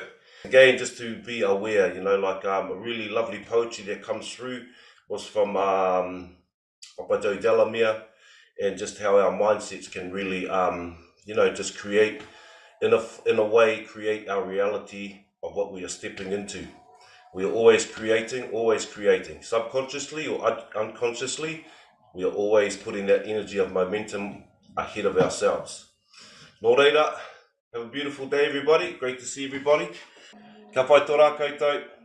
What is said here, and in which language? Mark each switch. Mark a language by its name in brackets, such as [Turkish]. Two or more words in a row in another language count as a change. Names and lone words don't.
[English] Again, just to be aware, you know, like a really lovely poetry that comes through was from Papato Delamere, and just how our mindsets can really, you know, just create, in a way, create our reality of what we are stepping into. We are always creating, subconsciously or unconsciously. We are always putting that energy of momentum ahead of ourselves. [Māori] Nō reira, [English] have a beautiful day everybody, great to see everybody. [Māori] Ka pai tō rā koutou.